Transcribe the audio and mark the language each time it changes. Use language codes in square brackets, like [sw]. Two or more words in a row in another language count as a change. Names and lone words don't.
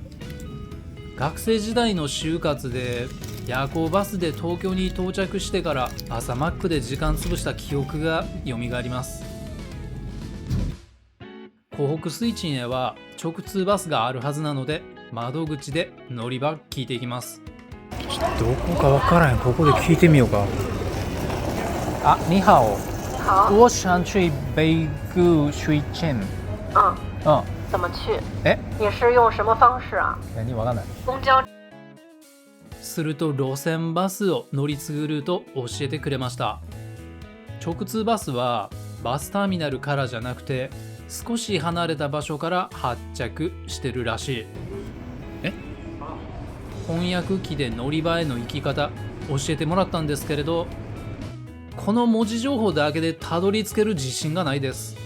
[ja] 学生時代の就活で夜行バスで東京に到着してから朝マックで時間潰した記憶が蘇ります。湖北水鎮へは直通バスがあるはずなので窓口で乗り場聞いていきます。どこかわからへん。ここで聞いてみようか。 [zh] 你好。好。我想去北京水鎮。怎么去？ [ja] え？ [zh] 你是用什么方式啊？ [ja] 何わかんない。 [zh] 公交。 [ja] すると路線バスを乗り継ぐルート教えてくれました。直通バスはバスターミナルからじゃなくて少し離れた場所から発着してるらしい。翻訳機で乗り場への行き方教えてもらったんですけれど、この文字情報だけでたどり着ける自信がないです。